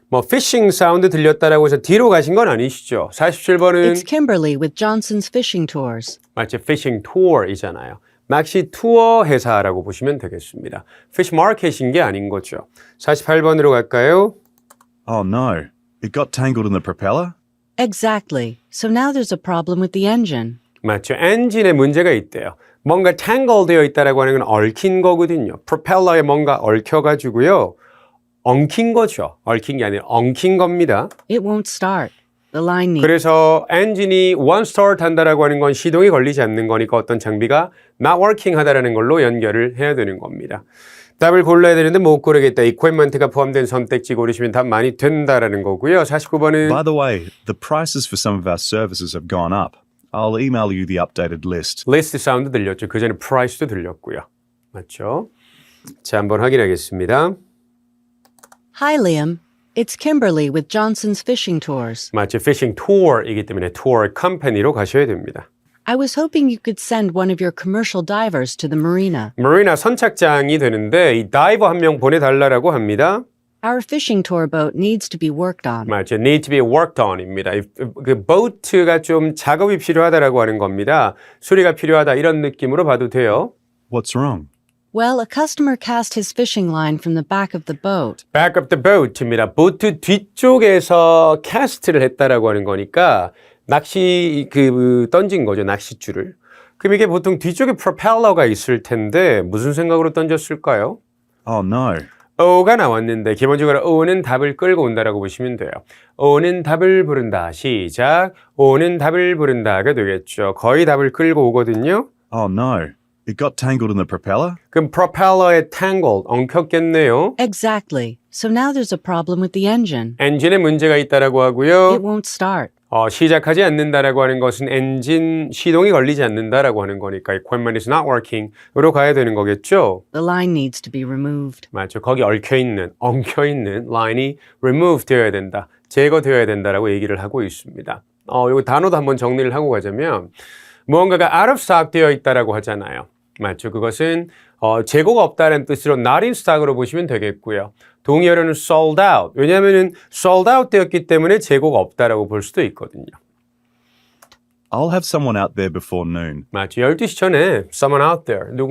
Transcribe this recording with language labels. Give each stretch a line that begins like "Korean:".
Korean: 피싱 사운드 들렸다라고 해서 뒤로 가신 건 아니시죠? 47번은
English: It's Kimberly with Johnson's Fishing Tours.
Korean: 마치 피싱 투어이잖아요. 낚시 투어 회사라고 보시면 되겠습니다. 피시 마켓인 게 아닌 거죠. 48번으로 갈까요?
English: Oh no, it got tangled in the propeller? Exactly. So now there's a problem with the engine.
Korean: 맞죠. 엔진에 문제가 있대요. 뭔가 tangle 되어 있다라고 하는 건 얽힌 거거든요. 프로펠러에 뭔가 얽혀가지고요. 엉킨 거죠. 얽힌 게 아니라 엉킨 겁니다.
English: It won't start. The line needs.
Korean: 그래서 엔진이 one start 한다라고 하는 건 시동이 걸리지 않는 거니까 어떤 장비가 not working 하다라는 걸로 연결을 해야 되는 겁니다. 답을 골라야 되는데 못 고르겠다. equipment가 포함된 선택지 고르시면 답 많이 된다라는 거고요. 49번은
English: By the way, the prices for some of our services have gone up. I'll email you the updated list.
Korean: list 사운드 들렸죠. 그 전에 price도 들렸고요. 맞죠? 자, 한번 확인하겠습니다.
English: Hi, Liam. It's Kimberly with Johnson's Fishing Tours.
Korean: 맞죠. fishing tour 이기 때문에 tour company 로 가셔야 됩니다.
English: I was hoping you could send one of your commercial divers to the marina.
Korean: 마리나 선착장이 되는데 이 다이버 한 명 보내달라고 합니다.
English: Our fishing tour boat needs to be worked on.
Korean: 맞죠.
English: need to be worked on입니다.
Korean: 그 boat가 좀 작업이 필요하다라고 하는 겁니다. 수리가 필요하다 이런 느낌으로 봐도 돼요.
English: What's wrong? Well, a customer cast his fishing line from the back of the boat. back of the boat입니다.
Korean: 보트 뒤쪽에서 캐스트를 했다라고 하는 거니까 낚시 던진 거죠. 낚싯줄을. 그럼 이게 보통 뒤쪽에 프로펠러가 있을 텐데 무슨 생각으로 던졌을까요?
English: Oh no.
Korean: O가 나왔는데 기본적으로 O는 답을 끌고 온다라고 보시면 돼요. O는 답을 부른다. 시작. O는 답을 부른다가 되겠죠. 거의 답을 끌고 오거든요.
English: Oh no. It got tangled in the propeller?
Korean: 그럼 propeller에 tangled, 엉켰겠네요.
English: Exactly. So now there's a problem with the engine.
Korean: 엔진에 문제가 있다라고 하고요.
English: It won't start.
Korean: 시작하지 않는다라고 하는 것은 엔진 시동이 걸리지 않는다라고 하는 거니까 equipment is not working 으로 가야 되는 거겠죠.
English: The line needs to be removed.
Korean: 맞죠. 거기 엉켜있는 라인이 remove 되어야 된다. 제거되어야 된다라고 얘기를 하고 있습니다. 이 단어도 한번 정리를 하고 가자면 무언가가 out of stock 되어 있다라고 하잖아요. 맞죠. 그것은 재고가 없다는 뜻으로 not in stock 으로 보시면 되겠고요. 동의어로는 sold out. 왜냐하면 sold out 되었기 때문에 재고가 없다라고 볼 수도 있거든요.
English: I'll have someone out there before noon.
Korean: 맞죠. 12시 전에 someone out there.